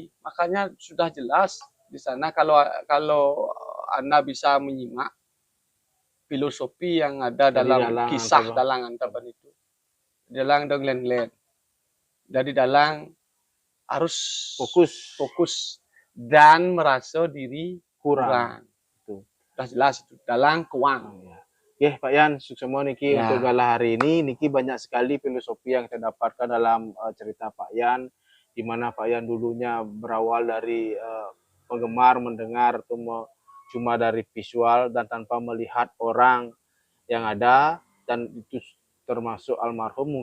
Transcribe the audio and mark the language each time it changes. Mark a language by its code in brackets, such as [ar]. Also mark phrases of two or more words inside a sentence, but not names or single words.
[id] Makanya sudah jelas di sana kalau Anda bisa menyimak filosofi yang ada dalam kisah dalang Antaban itu. Dalang dong len. Jadi dalang harus fokus dan merasa diri kurang. Sudah jelas itu dalang kuang. [ban] Pak Yan, suksema niki [id] Ya. untuk gala hari ini. Niki banyak sekali filosofi yang kita dapatkan dalam cerita Pak Yan, di mana Pak Yan dulunya berawal dari penggemar mendengar atau cuma dari visual dan tanpa melihat orang yang ada, dan itu termasuk almarhum.